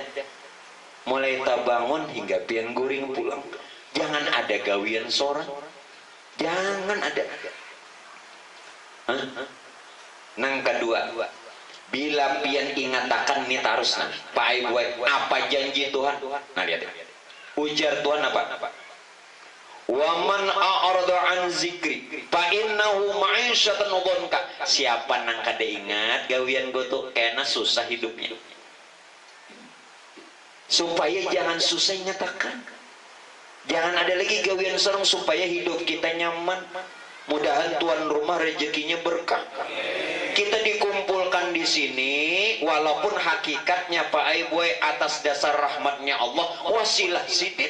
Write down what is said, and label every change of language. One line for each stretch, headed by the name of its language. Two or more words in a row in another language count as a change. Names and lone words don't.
Banjar: Mulai tabangun hingga pian guring pulang, jangan ada gawian sorang, jangan ada. Nang kedua, bila pian ingatakan nih tarus nah, Pak Ibu, apa janji Tuhan? Nah lihat, ujar Tuhan apa?
Arabic: ومن أعرض عن ذكري فإنه معيشة ضنكا.
Banjar: Siapa nang kada ingat gawian go tuh kena susah hidupnya. Supaya jangan susah nyatakan. Jangan ada lagi gawian sorong supaya hidup kita nyaman. Mudahan tuan rumah rezekinya berkah. Kita dikumpulkan di sini walaupun hakikatnya Pak Aiboy atas dasar rahmatnya Allah, wasilah sidin.